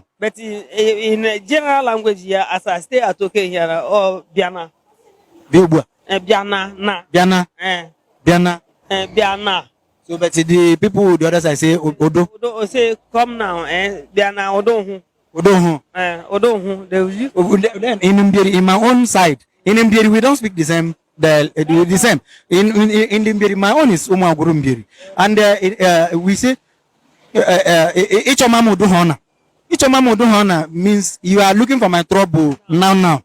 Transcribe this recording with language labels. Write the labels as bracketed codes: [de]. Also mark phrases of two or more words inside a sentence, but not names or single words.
[en] But in general language here, as I stay at okay here, or Biana. Biobua. Biana na. Biana. So, but the people the other side say Odo. Odo say come now, Biana Odo. Odo. Then in my own side, in Mbiri we don't speak the same. The same. In Mbiri my own is Uma Gurumbiri, and we say Ichomamo Duhona. Ichomamo Duhona means you are looking for my trouble now.